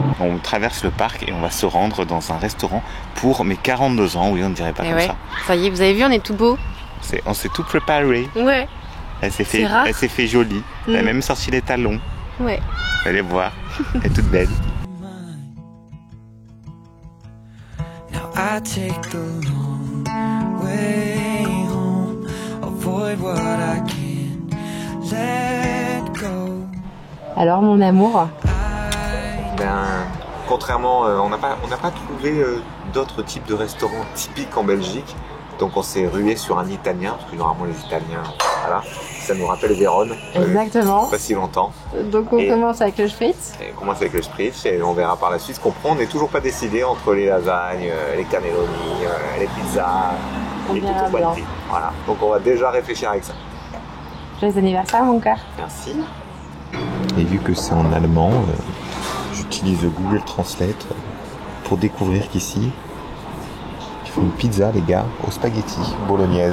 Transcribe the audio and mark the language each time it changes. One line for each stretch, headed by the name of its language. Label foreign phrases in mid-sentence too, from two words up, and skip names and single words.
French: On traverse le parc et on va se rendre dans un restaurant pour mes 42 ans. Oui, on ne dirait pas Et comme ouais. Ça y est, vous avez vu, on est tout beau. On s'est tout préparé. Ouais. Elle s'est C'est rare. fait jolie. Elle a même sorti les talons. Ouais. Vous allez voir. Elle est toute belle.
English: Now I take the long way home. what I can't let go.
French: Alors mon amour? Ben, contrairement, on n'a pas trouvé d'autres types de restaurants typiques en Belgique. Donc on s'est rué sur un italien, parce que normalement les Italiens, voilà, ça nous rappelle Vérone. Exactement. Pas si longtemps. Donc on commence avec le spritz. Et on commence avec le spritz et on verra par la suite ce qu'on prend. On n'est toujours pas décidé entre les lasagnes, les cannelloni, les pizzas, les verra
Italian: tutto quanti.
French: Voilà. Donc on va déjà réfléchir avec ça. Joyeux anniversaire mon cœur. Merci. Et vu que c'est en allemand, j'utilise Google Translate pour découvrir qu'ici, il faut une pizza, les gars, aux spaghettis bolognaise.